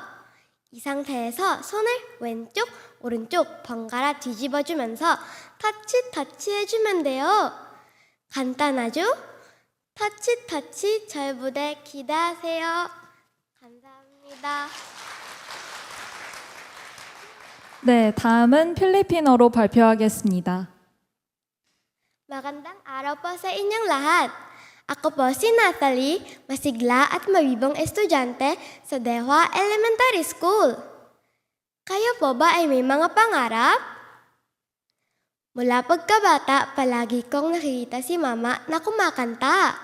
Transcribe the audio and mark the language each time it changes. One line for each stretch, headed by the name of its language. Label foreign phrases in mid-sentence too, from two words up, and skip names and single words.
Korean: 이 상태에서 손을 왼쪽, 오른쪽 번갈아 뒤집어주면서 터치 해주면 돼요. 간단하죠? 터치 저의 무대 기대하세요. 감사합니다. 네, 다음은 필리핀어로 발표하겠습니다.
Filipino: Magandang araw po sa inyong lahat. Ako po si Natalie, masigla at mabibong estudyante sa Dehua Elementary School. Kayo po ba ay may mga pangarap? Mula pagkabata, palagi kong nakikita si Mama na kumakanta.